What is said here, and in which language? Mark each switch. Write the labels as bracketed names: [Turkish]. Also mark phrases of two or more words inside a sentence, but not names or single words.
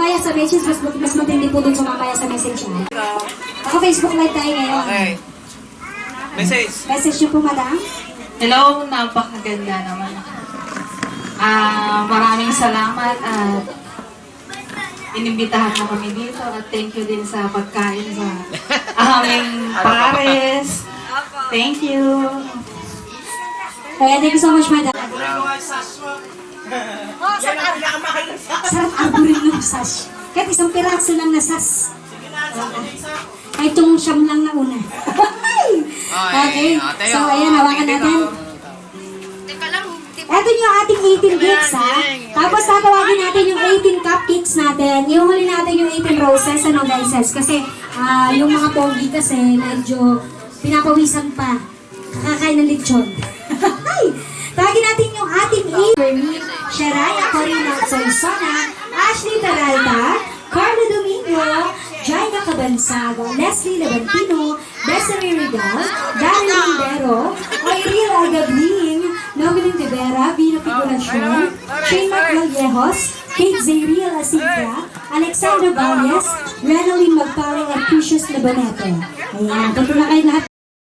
[Filipino] mamaya sa message, mas matindi po dun sa mamaya sa message. Ako Facebook Live tayo ngayon. Okay. Message. Message niyo po, madam. Hello, napakaganda naman. Maraming salamat at inimbitahan mo kami dito at [English] thank you [Filipino] din sa pagkain sa aming pares. [English] Thank you. Kaya thank you so much, madam. [Filipino] Sarap arborin ng sash. Kahit isang piraso lang na sash. Kahit yung siyam lang na una. Okay, so ayan, hawakan natin. Ito yung ating 18 cakes, ha? Tapos tatawagin natin yung 18 cupcakes natin. Ihuli natin yung 18 roses, ano guys? Kasi yung mga pogi kasi medyo pinapawisan pa. Kakakain ng lechon. Tawagin natin yung ating 18. Sharaya Corina Solisona, Ashley Peralta, Carlo Domingo, Jaina Cabansaga, Leslie Levantino, Desiree Regal, Daryl Lindero, Oiril Agabling, Novelin Rivera, Vina Figuracion, Shane Maclallejos, Kate Zayriel Asigla, Alexander Valles, Renalyn Magpaling at Precious Labaneto. Ayan, ito na kayo lahat.